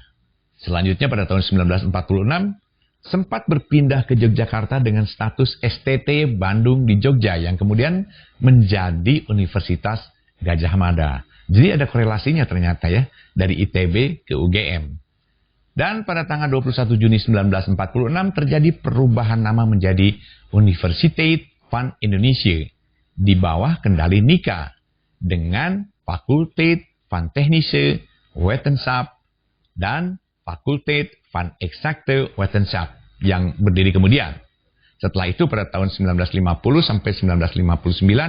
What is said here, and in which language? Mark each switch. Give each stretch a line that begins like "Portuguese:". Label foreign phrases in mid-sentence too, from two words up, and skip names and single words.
Indonesian: Selanjutnya pada tahun 1946 sempat berpindah ke Yogyakarta dengan status STT Bandung di Jogja yang kemudian menjadi Universitas Gadjah Mada. Jadi ada korelasinya ternyata ya dari ITB ke UGM. Dan pada tanggal 21 Juni 1946 terjadi perubahan nama menjadi Universiteit van Indonesia di bawah kendali NICA dengan Fakulteit van Technische Wetenschap dan Fakulteit van Exacte Wetenschap yang berdiri kemudian. Setelah itu pada tahun 1950 sampai 1959